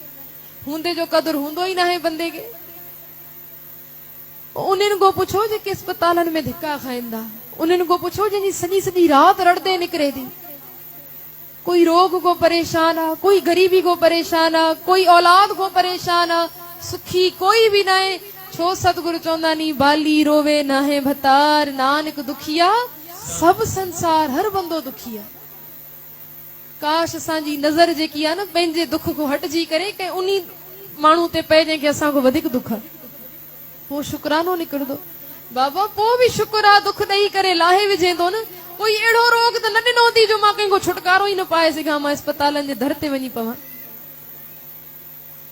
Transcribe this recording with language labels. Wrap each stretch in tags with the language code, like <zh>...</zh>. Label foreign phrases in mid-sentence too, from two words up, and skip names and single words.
<sd>हूंदे जो क़दुरु हूंदो ई न आहे बंदे खे। उन्हनि को पुछो जेके अस्पतालनि में धिका खाइनि था, उन्हनि को पुछो जंहिंजी सॼी सॼी राति रड़दे निकिरे थी। कोई रोग को परेशान आहे, कोई गरीबी को परेशान आहे, कोई औलाद को परेशान आहे, सुखी कोई भी न आहे। छो सतगुरु चवंदा नी</sd> <pa>ਬਾਲੀ ਰੋਵੇ ਨਾ ਹੈ ਭਤਾਰ, ਨਾਨਕ ਦੁਖੀਆ ਸਬ ਸੰਸਾਰ,</pa> <sd>हर बंदो दुखी आहे। काश असांजी नज़र जेकी आहे न पंहिंजे दुख को हटजी करे कंहिं उन्ही माण्हू ते पए जंहिंखे असांखो वधीक दुख आहे, पोइ शुक्रानो निकिरंदो। बाबा पोइ बि शुक्र आहे, दुख ॾेई करे लाहे विझे थो न। कोई अहिड़ो रोग त न ॾिनो थी जो मां कंहिंखो छुटकारो ई न पाए सघां, मां अस्पतालनि जे दर ते वञी पवां।</sd>